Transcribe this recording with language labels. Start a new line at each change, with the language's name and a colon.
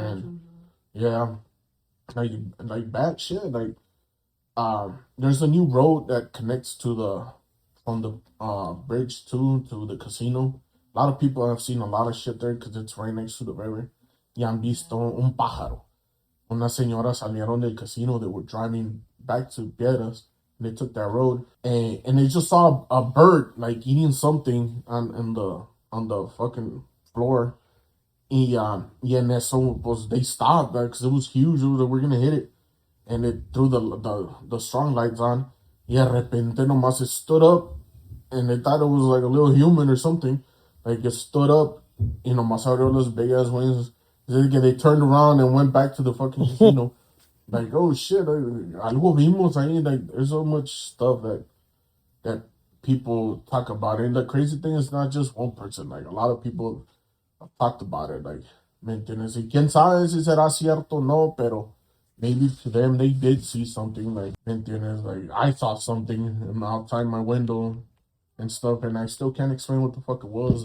English: And yeah, like bad shit. Like, there's a new road that connects from the bridge to the casino. A lot of people have seen a lot of shit there because it's right next to the river.
Spanish: Y han visto un pájaro. Unas señoras salieron del casino.
English: They were driving back to Piedras. And they took that road. And they just saw a bird, like, eating something on the fucking floor.
Spanish: Y en eso, pues,
English: they stopped, because it was huge. It was like, we're going to hit it. And it threw the strong lights on.
Spanish: Y de repente nomás
English: it stood up. And they thought it was like a little human or something. Like, it stood up.
Spanish: Y nomás abrió
English: those big ass wings. They turned around and went back to the fucking casino. Like, oh shit,
Spanish: algo vimos ahí.
English: Like, there's so much stuff that people talk about. And the crazy thing is not just one person. Like, a lot of people have talked about it. Like,
Spanish: ¿me entiendes? Y quién sabe si será cierto o no, pero
English: maybe to them they did see something, like,
Spanish: ¿entiendes?
English: Like, I saw something outside my window and stuff, and I still can't explain what the fuck it was.